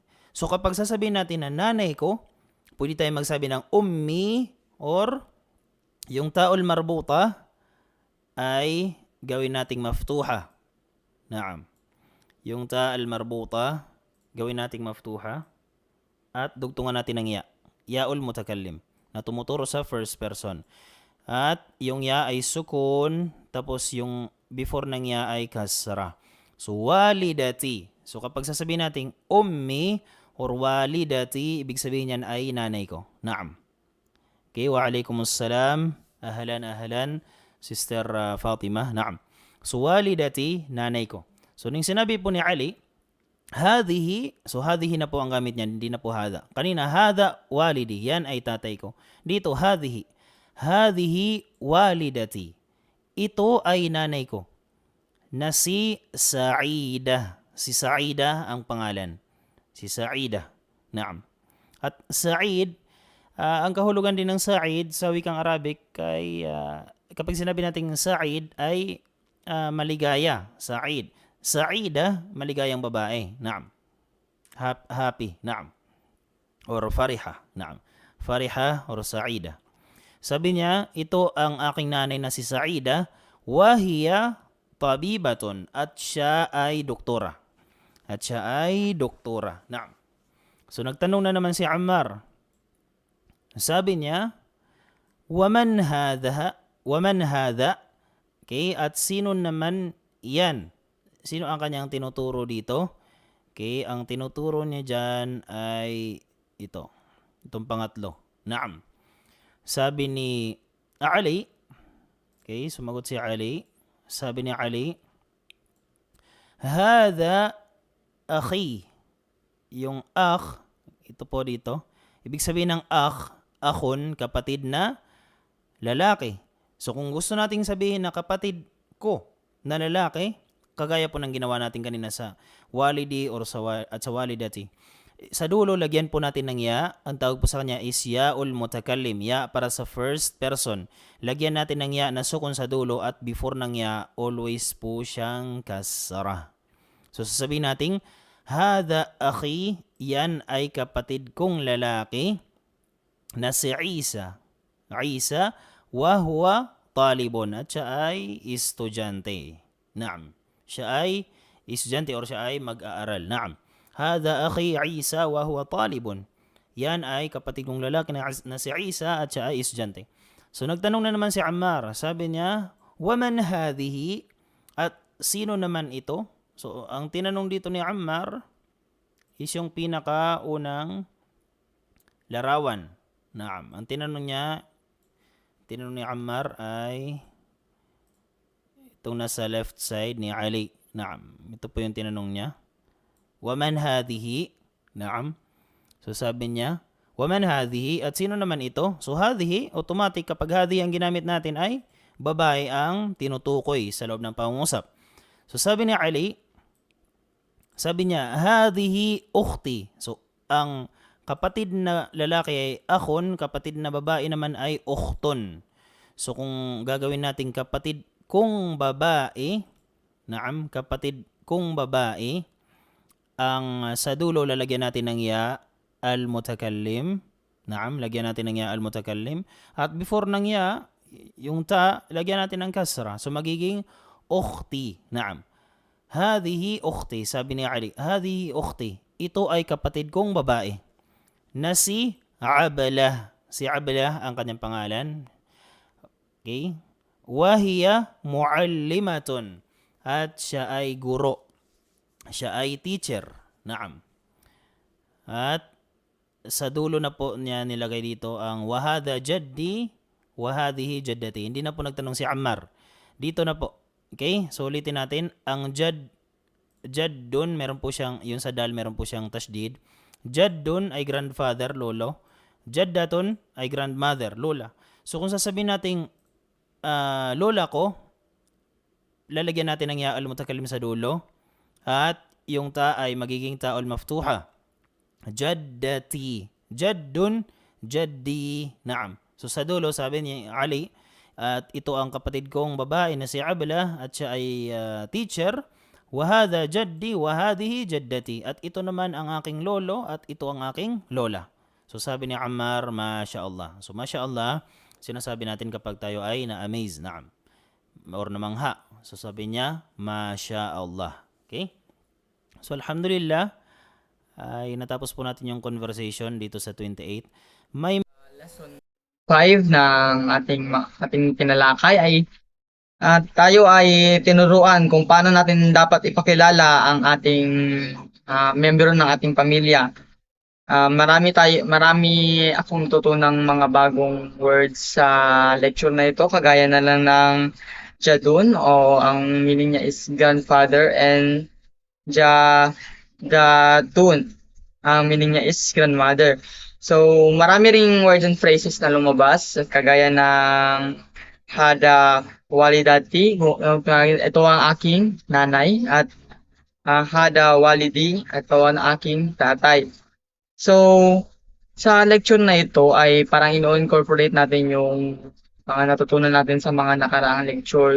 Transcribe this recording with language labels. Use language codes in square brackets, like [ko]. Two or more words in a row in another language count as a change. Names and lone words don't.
[tl] So kapag sasabihin natin na nanay ko, pwede tayong magsabi ng ummi, or yung [ar] تاء مربوطة [tl] ay gawin nating maftuha. Naam. Yung [ar] تاء مربوطة, [tl] gawin nating maftuha at dugtungan natin ng ya. [ar] ياء المتكلم [tl] na tumuturo sa first person. At yung ya ay sukun, tapos yung before ng ya ay kasra. So walidati. So kapag sasabihin natin ummi or walidati, ibig sabihin niyan ay nanay ko. Naam. [ar] Okay, وعليكم السلام. [tl] Ahlan, Sister Fatima. Naam. So, walidati, nanay ko. So, nung sinabi po ni Ali, hadhihi, so hadhihi na po ang gamit niyan, hindi na po hada. Kanina, [ar] هذا والدي, [tl] yan ay tatay ko. Dito, hadhihi. [ar] هذه والدتي. [tl] Ito ay nanay ko. Na si Sa'idah. Si Sa'idah ang pangalan. Si Sa'idah. Naam. At Sa'id, ang kahulugan din ng Sa'id sa wikang Arabic ay kapag sinabi nating Sa'id ay maligaya. Sa'id. Sa'ida, maligayang babae. Naam. Happy. Naam. Or fariha. Naam. Fariha or Sa'ida. Sabi niya, ito ang aking nanay na si Sa'ida, [ar] وهي طبيبةٌ, [tl] at siya ay doktora. At siya ay doktora. Naam. So nagtanong na naman si Ammar. Sabi niya, [ar] ومن هذا, [tl] okay, at sino naman yan? Sino ang kanyang tinuturo dito? Okay, ang tinuturo niya dyan ay itong pangatlo. Naam. Sabi ni Ali, okay, sumagot si Ali. Sabi ni Ali, [ar] هذا أخي. [tl] Yung akh, ito po dito. Ibig sabihin ng [ar] أخ، أخٌ, [tl] kapatid na lalaki. So kung gusto nating sabihin na kapatid ko na lalaki, kagaya po ng ginawa natin kanina sa walidi or sa walidati. Sa dulo, lagyan po natin ng ya. Ang tawag po sa kanya is [ar] ياء المتكلم. [tl] Ya para sa first person. Lagyan natin ng ya na sukun sa dulo at before ng ya, always po siyang kasra. So sasabihin natin, [ar] هذا أخي, [tl] yan ay kapatid kong lalaki na si Isa. Isa, [ar] وهو طالبٌ, [tl] at siya ay estudyante. Naam. Siya ay estudyante or siya ay mag-aaral. Naam. [ar] هذا أخي عيسى وهو طالبٌ. [tl] Yan ay kapatid kong lalaki na si Isa at siya ay estudyante. So nagtanong na naman si Ammar. Sabi niya, [ar] ومن هذه, [tl] at sino naman ito? So ang tinanong dito ni Ammar is yung pinakaunang larawan. Naam. Ang tinanong ni Ammar ay itong nasa left side ni Ali. Naam. Ito po yung tinanong niya. [ar] ومن هذه. نعم. [tl] So sabi niya, [ar] ومن هذه, [tl] at sino naman ito? So hadhihi, automatic kapag hadhihi ang ginamit natin ay babae ang tinutukoy sa loob ng pangungusap. So sabi ni Ali, sabi niya, [ar] هذه أختي. [tl] So ang kapatid na lalaki ay akhon, kapatid na babae naman ay ukhton. So kung gagawin natin kapatid kung babae, naam, kapatid kung babae, ang sa dulo lalagyan natin ng [ar] ياء المتكلم. [tl] Naam, lagyan natin ng [ar] ياء المتكلم. [tl] At before ng ya, yung ta, lagyan natin ng kasra. So magiging ukhti. Naam. [ar] هذه أختي. [tl] Sabi ni Ali, [ar] هذه أختي. [tl] Ito ay kapatid kong babae. Na si Ablah. Si Ablah ang kanyang pangalan. Okay? [ar] وهي معلمةٌ. [tl] At siya ay guro. Siya ay teacher. Naam. At sa dulo na po niya nilagay dito ang [ar] وهذا جدي، وهذه جدتي. [tl] Hindi na po nagtanong si Ammar. Dito na po. Okay? So ulitin natin. Ang jaddun, meron po siyang, yun sa dal, meron po siyang tashdid. Jaddun ay grandfather, lolo. Jaddatun ay grandmother, lola. So kung sasabihin natin lola ko, lalagyan natin ng ya al-mutakallim sa dulo. At yung ta ay magiging [ar] تاء مفتوحة. جدتي. جدٌّ، جدي. نعم. [tl] So sa dulo, sabi ni Ali, at ito ang kapatid kong babae na si Ablah at siya ay teacher. [ar] وهذا جدي، وهذه جدتي. [tl] At ito naman ang aking lolo at ito ang aking lola. So sabi ni Ammar, [ar] ما شاء الله. [tl] So [ar] ما شاء الله, [tl] sinasabi natin kapag tayo ay na-amaze. Naam. Or namangha. So sabi niya, [ar] ما شاء الله. [tl] Okay? So alhamdulillah, ay natapos po natin yung conversation dito sa 28. May Lesson 5 ng ating tinalakay ay tayo ay tinuruan kung paano natin dapat ipakilala ang ating membro ng ating pamilya. Marami akong natutunang mga bagong words sa lecture na ito, kagaya na lang ng Jadun, o ang meaning niya is grandfather, and Jadun, ang meaning niya is grandmother. So, marami ring words and phrases na lumabas, kagaya ng [ar] هذا والدتي, [tl] ito ang aking nanay, at [ar] هذا والدي, [tl] ito ang aking tatay. So, sa lecture na ito ay parang ino-incorporate natin yung mga natutunan natin sa mga nakaraang lecture.